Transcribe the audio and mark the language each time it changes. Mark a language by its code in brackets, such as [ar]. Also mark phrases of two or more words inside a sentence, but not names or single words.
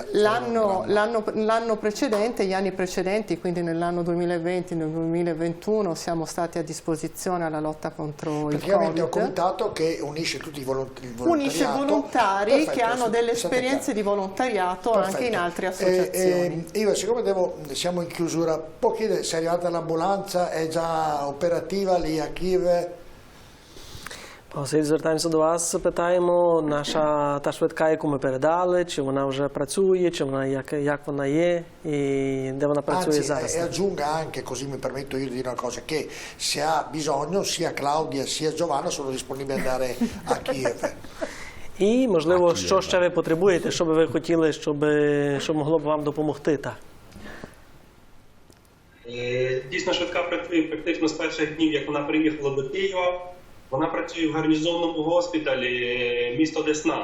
[it] L'anno precedente, gli anni precedenti, quindi nell'anno 2020 e nel 2021 siamo stati a disposizione alla lotta contro il Covid. Praticamente è un comitato che unisce tutti i volontariati. Unisce volontari che hanno delle esperienze di volontariato. Perfetto. Anche in altre associazioni. Io, siccome siamo in chiusura, può chiedere se è arrivata l'ambulanza, è già operativa lì a Kiev? [uk] Слід звертаємося до вас, питаємо, наша та швидка, яку ми передали, чи вона вже працює, чи вона як вона є і де вона працює зараз. [it] E aggiunga anche, così mi permetto io di dire una cosa, che se ha bisogno sia Claudia sia Giovanna sono disponibili ad andare a Kiev. [uk] І, можливо, що ще ви потребуєте, що би ви хотіли, щоб могло б вам допомогти. Так. Дійсно, швидка працює практично з перших днів, як вона приїхала до Києва. Вона працює в гарнізонному госпіталі місто Десна.